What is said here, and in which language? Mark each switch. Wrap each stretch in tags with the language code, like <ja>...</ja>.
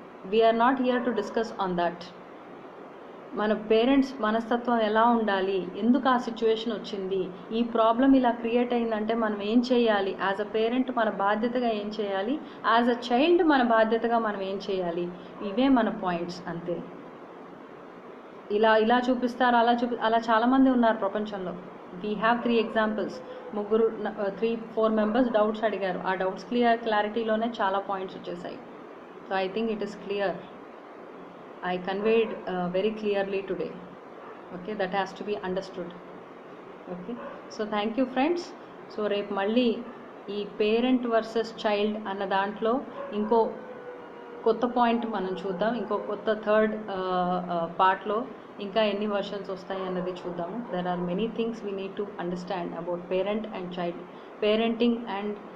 <en>We're not here to discuss on that.</en> <te>మన parents మనస్తత్వం ఎలా ఉండాలి, ఎందుకు ఆ సిచ్యువేషన్ వచ్చింది, ఈ ప్రాబ్లం ఇలా క్రియేట్ అయిందంటే మనం ఏం చేయాలి,</te> <en>as a parent</en> <te>మన బాధ్యతగా ఏం చేయాలి,</te> <en>as a child</en> <te>మన బాధ్యతగా మనం ఏం చేయాలి, ఇవే మన పాయింట్స్ అంతే. ఇలా చూపిస్తారు, అలా చాలామంది ఉన్నారు ప్రపంచంలో.</te> <en>We have 3 examples.</en> <te>3-4 members doubts అడిగారు, ఆ డౌట్స్ క్లారిటీలోనే చాలా పాయింట్స్ వచ్చేసాయి.</te> <en>So I think it is clear. I conveyed very clearly today. Okay, that has to be understood. Okay, so thank you friends.</en> <te>So రేపు మళ్ళీ ఈ పేరెంట్ వర్సెస్ చైల్డ్ అన్న దాంట్లో ఇంకో కొత్త పాయింట్ మనం చూద్దాం. ఇంకో కొత్త థర్డ్ పార్ట్లో ఇంకా ఎన్ని వర్షన్స్ వస్తాయి అన్నది చూద్దాము.</te> <en>there are many things we need to understand about parent and child, parenting and</en>